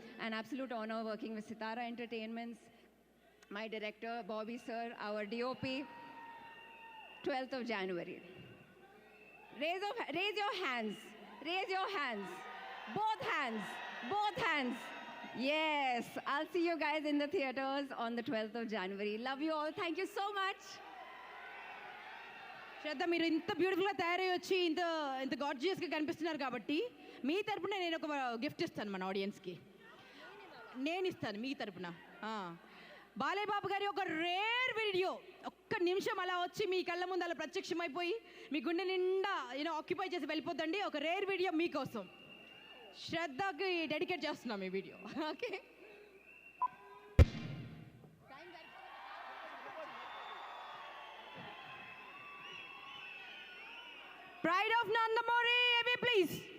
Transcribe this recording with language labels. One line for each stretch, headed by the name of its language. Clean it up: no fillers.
English: An absolute honor working with Sitara Entertainments, my director Bobby sir, our DOP. 12th of January. Raise your hands. Raise your hands. Both hands. Both hands. Yes. I'll see you guys in the theaters on the 12th of January. Love you all. Thank you so much.
Telugu: శ్రద్ధ, మీరు ఇంత బ్యూటిఫుల్గా తయారై వచ్చి ఇంత గార్జియస్గా కనిపిస్తున్నారు కాబట్టి మీ తరపున నేను ఒక గిఫ్ట్ ఇస్తాను మన ఆడియన్స్కి. నేను ఇస్తాను మీ తరపున. బాలయ్య బాబు గారి ఒక రేర్ వీడియో, ఒక్క నిమిషం అలా వచ్చి మీ కళ్ళ ముందు అలా ప్రత్యక్షమైపోయి మీ గుండె నిండా ఆక్యుపై చేసి వెళ్ళిపోతండి. ఒక రేర్ వీడియో మీకోసం శ్రద్ధకి డెడికేట్ చేస్తున్నాం ఈ video.
English: Okay, Pride of Nandamori, please.